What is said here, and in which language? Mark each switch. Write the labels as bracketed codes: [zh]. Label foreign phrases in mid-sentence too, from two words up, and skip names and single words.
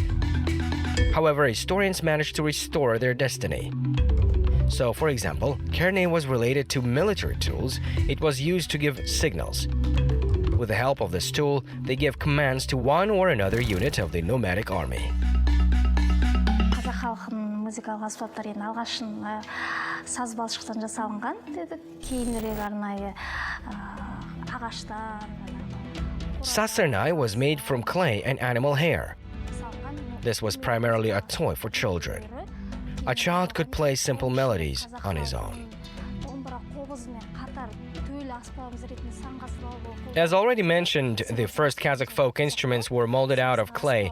[en] However, historians managed to restore their destiny. So, for example, kerne was related to military tools. It was used to give signals. With the help of this tool, they give commands to one or another unit of the nomadic army. [kk] Қазақ халқының музыкалық аспаптары алғашын саз балшықтан жасалынған дедік, кейінірек арнайы ағаштан. [en] Sazsernay was made from clay and animal hair. This was primarily a toy for children. A child could play simple melodies on his own. As already mentioned, the first Kazakh folk instruments were molded out of clay.